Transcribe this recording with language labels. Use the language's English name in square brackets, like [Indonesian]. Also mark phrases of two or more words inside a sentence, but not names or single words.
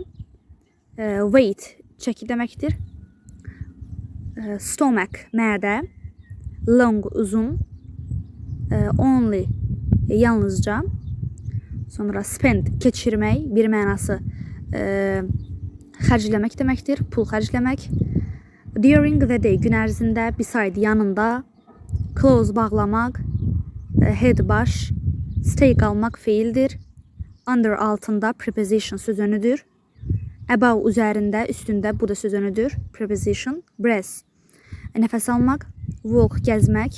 [Azerbaijani] Weight çəki deməkdir. Stomach mədə. Long uzun. Only yalnızca. Sonra spend keçirmək, bir mənası xərcləmək deməkdir, pul xərcləmək. [English] During the day [Azerbaijani] gün ərzində, beside yanında, close bağlamaq, head baş, stay qalmaq feildir. Under altında preposition sözünüdür. Above üzərində, üstündə bu da sözünüdür. Preposition. Breath nəfəs almaq. Walk gəzmək.